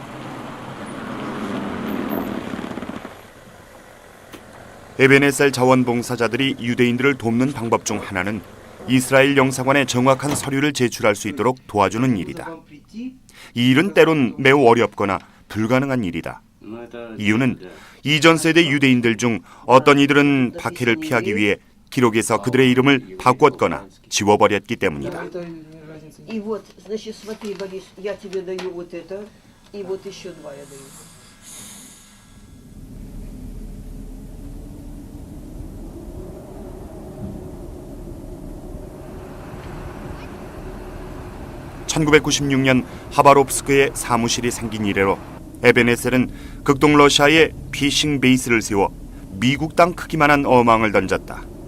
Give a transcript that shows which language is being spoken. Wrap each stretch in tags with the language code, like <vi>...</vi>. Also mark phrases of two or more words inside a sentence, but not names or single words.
<ko>에베네셀 자원봉사자들이 유대인들을 돕는 방법 중 하나는 이스라엘 영사관에 정확한 서류를 제출할 수 있도록 도와주는 일이다. 이 일은 때론 매우 어렵거나 불가능한 일이다. 이유는 이전 세대 유대인들 중 어떤 이들은 박해를 피하기 위해 기록에서 그들의 이름을 바꿨거나 지워버렸기 때문이다.</ko> <ru>И вот, значит, смотри, Борис, я тебе даю вот это, и вот еще два я даю.</ru> <ko>(1996년) 하바롭스크에 사무실이 생긴 이래로 에베네셀은 극동 러시아에 피싱 베이스를 세워 미국 땅 크기만한 어망을 던졌다.</ko>